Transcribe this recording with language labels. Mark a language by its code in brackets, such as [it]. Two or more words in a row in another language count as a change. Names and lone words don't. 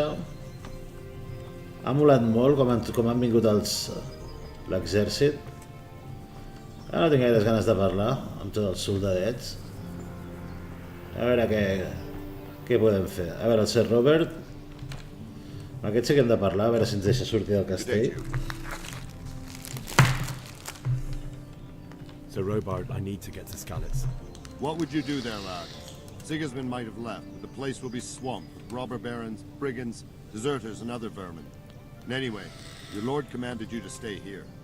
[ca] Ha molat molt com han vingut l'exèrcit. Ara no tinc gaires ganes de parlar amb tots els soldadets. A veure què podem fer. A veure, el Sir Robert. Amb aquest sí que hem de parlar, a veure si ens deixa sortir del castell. [en] Sir Robert, I need to get to Skalitz. What would you do there, lad? Sigismund might have left, but the place will be swamped with robber barons, brigands, deserters, and other vermin. And anyway, your lord commanded you to stay here.